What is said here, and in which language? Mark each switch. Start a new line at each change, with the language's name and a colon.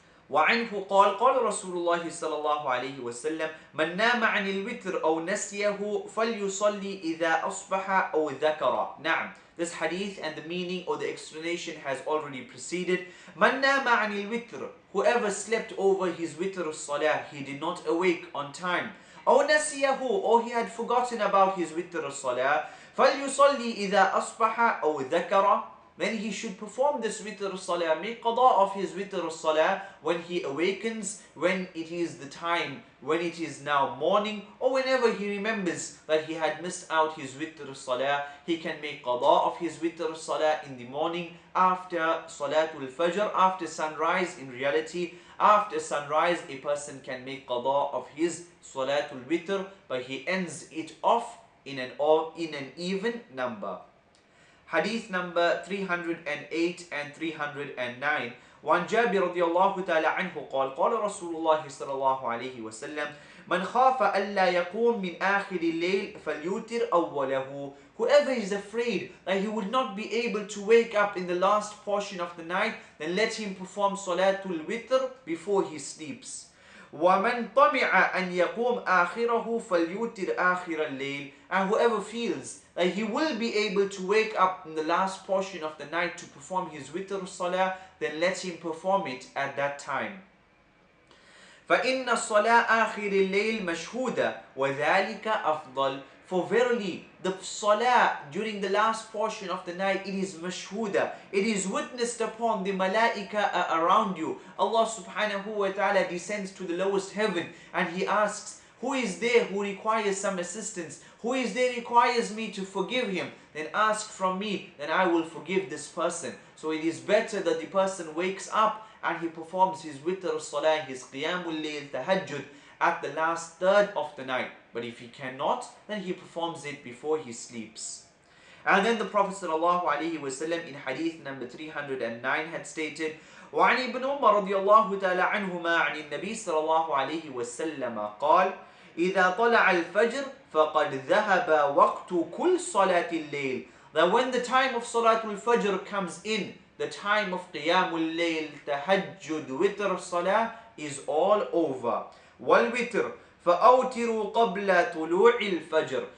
Arabic: وعنه قال قال رسول الله صلى الله عليه وسلم من نام عن الوتر أو نسيه فليصلي إذا أصبح أو ذكر. نعم,
English: this hadith and the meaning or the explanation has already preceded.
Arabic: من نام عن الوتر,
English: whoever slept over his witr salah, he did not awake on time.
Arabic: أو نسيه,
English: or he had forgotten about his witr salah.
Arabic: فليصلي إذا أصبح أو ذكر.
English: Then he should perform this witr salah, make qada of his witr salah when he awakens, when it is the time, when it is now morning, or whenever he remembers that he had missed out his witr salah. He can make qada of his witr salah in the morning after Salatul Fajr, after sunrise. In reality, after sunrise, a person can make qada of his Salatul Witr, but he ends it off in an even number. Hadith number 308 and 309.
Arabic: وعن جابر رضي الله تعالى عنه قال قال رسول الله صلى الله عليه وسلم من خاف ألا يقوم من آخر الليل فليوتر أوله.
English: Whoever is afraid that he would not be able to wake up in the last portion of the night, then let him perform Salatul Witr before he sleeps.
Arabic: وَمَنْ طَمِعَ أَنْ يَقُومْ آخِرَهُ فَلْيُوتِرْ آخِرَ اللَّيْلِ.
English: And whoever feels that he will be able to wake up in the last portion of the night to perform his witr salah, then let him perform it at that time.
Arabic: فَإِنَّ الصَّلَاةَ آخِرِ اللَّيْلِ مَشْهُودَةٌ وَذَلِكَ أَفْضَلُ.
English: For verily, the salah during the last portion of the night, it is mashhuda. It is witnessed upon the malaika around you. Allah subhanahu wa ta'ala descends to the lowest heaven and He asks, who is there who requires some assistance? Who is there requires me to forgive him? Then ask from me, then I will forgive this person. So it is better that the person wakes up and he performs his witr salah, his qiyamul layl, tahajjud at the last third of the night. But if he cannot, then he performs it before he sleeps. And then the Prophet ﷺ in hadith number 309 had stated,
Arabic: وعن ابن عمر رضي الله تعالى عنهما عن النبي صلى الله عليه وسلم قال إذا طلع الفجر فقد ذهب وقت كل صلاة الليل.
English: That when the time of Salatul Fajr comes in, the time of Qiyamul Layl, Tahajjud, Witr Salah is all over.
Arabic: والوتر فأوتروا قبل طلوع الفجر.